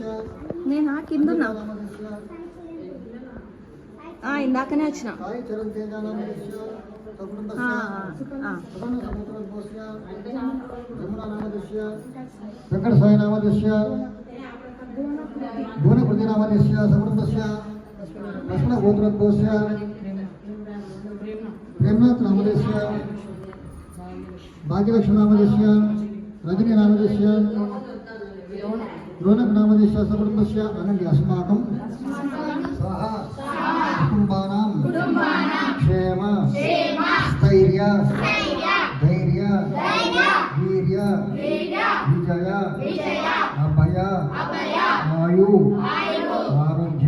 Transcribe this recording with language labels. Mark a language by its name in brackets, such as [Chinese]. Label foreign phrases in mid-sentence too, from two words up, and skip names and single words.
[Telugu] నేను కిందున్నా ఇందాకనే వచ్చిన [Sanskrit] साई चरण तेज नामदेश्य सकुटुम्बस्य सकन समुद्रस्य यमुना नामदेश्य वेङ्कट साई नामदेश्य भुवनकृति नामदेश्य सकुटुम्बस्य लक्ष्मण गोत्रोद्भवस्य प्रेमनाथ नामदेश्य भाग्यलक्ष्मी नामदेश्य रजनी नामदेश्य रोनक नामदेश्य सकुटुंबस्य अनन्य अस्माकं स्वाहा कुटुंबानां क्षेम स्थैर्य धैर्य वीर्य विजय अभय आयु आरोग्य